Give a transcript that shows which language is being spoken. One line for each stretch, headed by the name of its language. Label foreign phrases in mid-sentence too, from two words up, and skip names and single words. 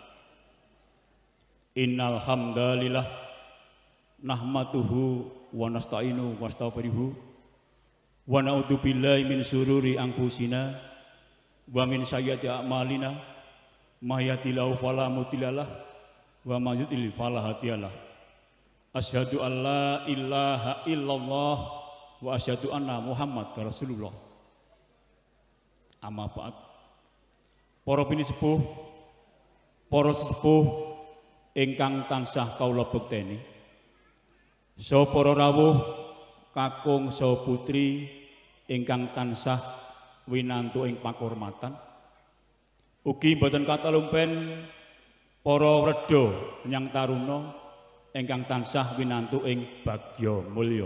Arabic: إن الحمد لله نحمده ونستعينه ونستغفره ونعوذ بالله من شرور أنفسنا ومن سيئات أعمالنا من يهده الله فلا مضل له ومن يضلل فلا هادي له. أشهد أن لا إله إلا الله وأشهد أن محمدا رسول الله. أما بعد.
Javanese: Para pinisepuh, para sesepuh ingkang tansah kawula bekteni, saha para rawuh kakung saha putri ingkang tansah winantu ing pakurmatan, ugi boten katalumpen para reda nyang taruna ingkang tansah winantu ing bagya mulya.